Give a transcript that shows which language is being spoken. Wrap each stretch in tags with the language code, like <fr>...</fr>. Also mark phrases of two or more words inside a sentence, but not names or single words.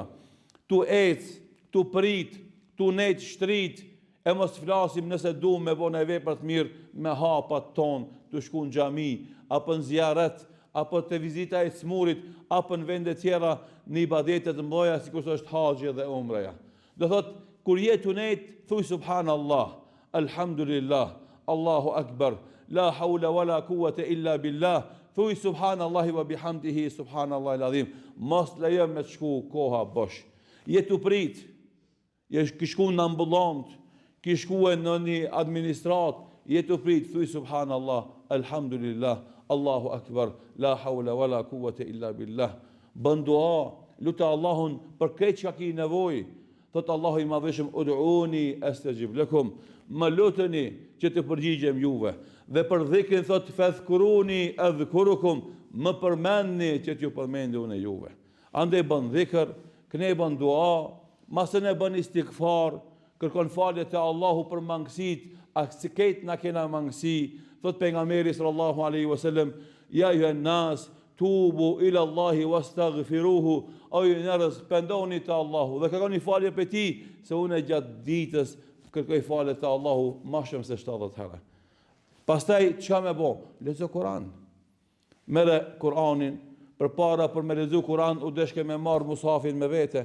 <sq>Tu ec, tu prit, tu net shtrit, e mos flasim nëse du me bo në vepra të mirë me hapat ton, të shku në xhami, apo në ziaret, apo të vizita e smurit, apo në vende tjera në ibadetet të mdoja, si kurse është haxhi dhe umreja. Do thot, kur jetu net, thuj</sq> <ar>سبحان الله الحمد لله الله أكبر لا حول ولا قوة إلا بالله, thuj سبحان الله وبحمده سبحان الله العظيم.</ar> <sq>Mos lejo me të shku koha bosh. Jetu prit, kishku në ambulant, kishku në një administrat, jetu prit, thuj</sq> <ar>سبحان الله الحمد لله الله أكبر لا حول ولا قوة إلا بالله.</ar> <sq>Bën dua, lutë Allahun për këtë që ki nevojë. Thot Allahu i madhëshëm,</sq> <ar>ادعوني أستجب لكم,</ar> <sq>më luteni që të përgjigjem juve. Dhe për dhikrin thot</sq> <ar>فاذكروني أذكركم,</ar> <sq>më përmendni që t'ju përmendë unë juve. Andaj bën dhikr, këne bën dua, masë ne bën istighfar, kërkon falje te Allahu për mangësit, se ketë na kena mangësi. Thot pejgamberi</sq> <ar>صلى الله عليه وسلم يا أيها الناس توبوا إلى الله واستغفروه,</ar> <sq>o ju njerëz, pendoni te Allahu dhe kërkoni falje për ti, se unë gjatë ditës kërkoj falje te Allahu më shumë se 70 herë. Pastaj çka më bë? Lexo Kur'an. Merë Kur'anin, përpara për me lexu Kur'an u deshke me marr mushafin me vete.</sq>